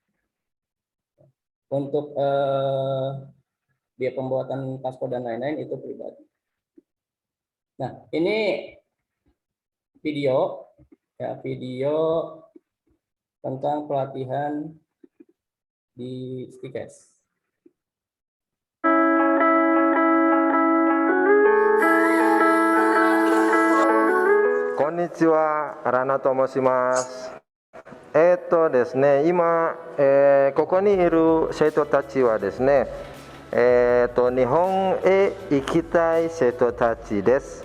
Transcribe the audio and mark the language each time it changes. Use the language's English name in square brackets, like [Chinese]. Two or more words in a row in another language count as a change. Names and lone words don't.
[Indonesian] Untuk biaya pembuatan paspor dan lain-lain itu pribadi. Nah, ini video tentang pelatihan di Stikes. [Japanese] こんにちは、ラナと申します. ですね、今、ここにいる生徒たちはですね、日本へ行きたい生徒たちです。